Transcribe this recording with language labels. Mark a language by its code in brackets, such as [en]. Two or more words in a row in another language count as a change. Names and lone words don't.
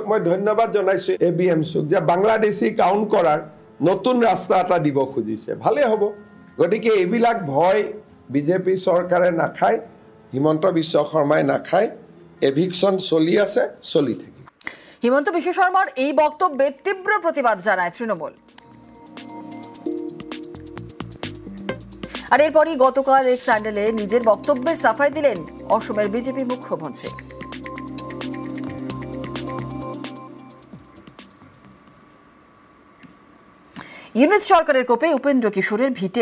[as] মই ধন্যবাদ জনাইছো ABMCক যে বাংলাদেশী কাউণ্ট কৰাৰ নতুন ৰাস্তা এটা দিব খুজিছে, ভালে হ'ব। গতিকে এইবিলাক ভয় বিজেপি চৰকাৰে নাখায়, হিমন্ত বিশ্ব শৰ্মাই নাখায়। এভিকশন চলি আছে, চলি থাকে। [bn] হিমন্ত বিশ্ব শর্মার এই বক্তব্যে তীব্র প্রতিবাদ জানায় তৃণমূল। আর এরপরই গতকাল এক স্যান্ডেলে নিজের বক্তব্যের সাফাই দিলেন অসমের বিজেপি মুখ্যমন্ত্রী। ইউনিট সরকারের কোপে উপেন্দ্র কিশোরের ভিটে।